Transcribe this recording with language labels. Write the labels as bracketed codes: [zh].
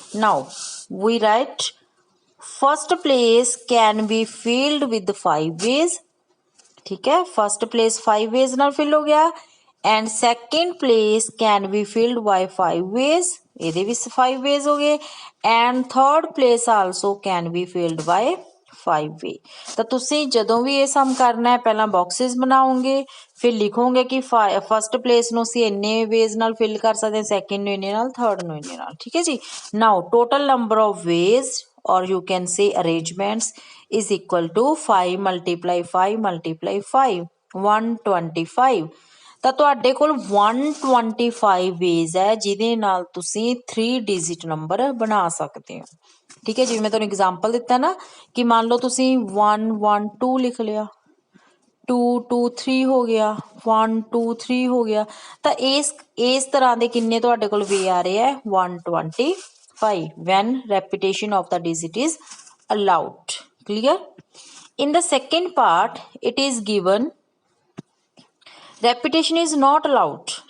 [en] now we write first place can be filled with 5 ways, ठीक है, first place 5 ways [pa] ਨਾਲ fill ਹੋ ਗਿਆ। [en] and second place can be filled by 5 ways, [pa] ਇਹਦੇ ਵੀ 5 ways ਹੋ ਗਏ। [en] and third place also can be filled by 5 way। [pa] ਤਾਂ ਤੁਸੀਂ ਜਦੋਂ ਵੀ ਇਹ ਸਮ ਕਰਨਾ ਹੈ ਪਹਿਲਾਂ ਬਾਕਸਿਸ ਬਣਾਓਗੇ, ਫਿਰ ਲਿਖੋਗੇ ਕਿ ਫਸਟ ਪਲੇਸ ਨੂੰ ਅਸੀਂ ਇੰਨੇ ਵੇਜ਼ ਨਾਲ ਫਿਲ ਕਰ ਸਕਦੇ ਹਾਂ, ਸੈਕਿੰਡ ਨੂੰ ਇੰਨੇ ਨਾਲ, ਥਰਡ ਨੂੰ ਇੰਨੇ ਨਾਲ, ਠੀਕ ਹੈ ਜੀ। [en] Now total number of ways or you can say arrangements is equal to 5 multiply 5 multiply 5, 125। [pa] ਤਾਂ ਤੁਹਾਡੇ ਕੋਲ 125 ਵੇਜ਼ ਹੈ ਜਿਹਦੇ ਨਾਲ ਤੁਸੀਂ 3-digit ਨੰਬਰ ਬਣਾ ਸਕਦੇ ਹੋ, ਠੀਕ ਹੈ। ਜਿਵੇਂ ਮੈਂ ਤੁਹਾਨੂੰ ਐਗਜ਼ਾਮਪਲ ਦਿੱਤਾ ਨਾ ਕਿ ਮੰਨ ਲਓ ਤੁਸੀਂ 1, 1, 2 ਲਿਖ ਲਿਆ, 2, 2, 3 ਹੋ ਗਿਆ, 1, 2, 3 ਹੋ ਗਿਆ। ਤਾਂ ਇਸ ਤਰ੍ਹਾਂ ਦੇ ਕਿੰਨੇ ਤੁਹਾਡੇ ਕੋਲ ਵੇ ਆ ਰਹੇ ਹੈ 125 [en] 5 when repetition of the digit is allowed. Clear? In the second part it is given repetition is not allowed.